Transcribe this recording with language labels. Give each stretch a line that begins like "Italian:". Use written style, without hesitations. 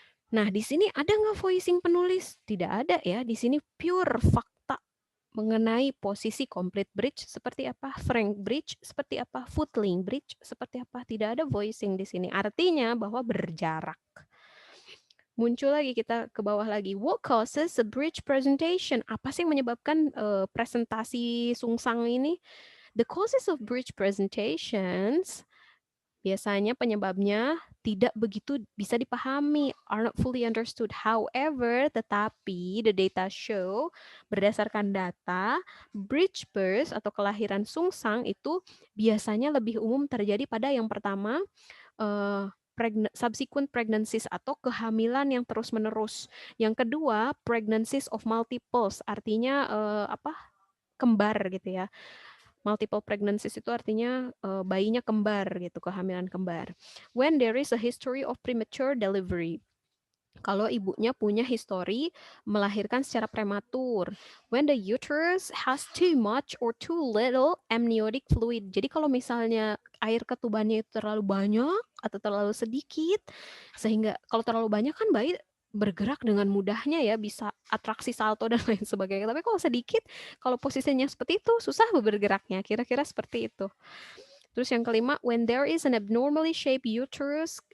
Indonesian: Nah, di sini ada nggak voicing penulis? Tidak ada ya, di sini pure fakta mengenai posisi complete breech seperti apa, frank breech seperti apa, footling breech seperti apa. Tidak ada voicing di sini. Artinya bahwa berjarak. Muncul lagi, kita ke bawah lagi.
English: What causes a breech presentation?
Indonesian: Apa sih yang menyebabkan presentasi sungsang ini?
English: The causes of breech presentations,
Indonesian: biasanya penyebabnya tidak begitu bisa dipahami,
English: are not fully understood. However,
Indonesian: tetapi
English: the data show,
Indonesian: berdasarkan data, breech birth atau kelahiran sungsang itu biasanya lebih umum terjadi pada yang pertama,
English: subsequent pregnancies
Indonesian: atau kehamilan yang terus-menerus. Yang kedua,
English: pregnancies of multiples,
Indonesian: artinya kembar gitu ya. Multiple pregnancies itu artinya bayinya kembar gitu, kehamilan kembar.
English: When there is a history of premature delivery.
Indonesian: Kalau ibunya punya histori melahirkan secara prematur.
English: When the uterus has too much or too little amniotic fluid.
Indonesian: Jadi kalau misalnya air ketubannya itu terlalu banyak atau terlalu sedikit, sehingga kalau terlalu banyak kan bayi bergerak dengan mudahnya ya, bisa atraksi salto dan lain sebagainya. Tapi kalau sedikit, kalau posisinya seperti itu, susah bergeraknya. Kira-kira seperti itu. Terus yang kelima,
English: when there is an abnormally shaped uterus,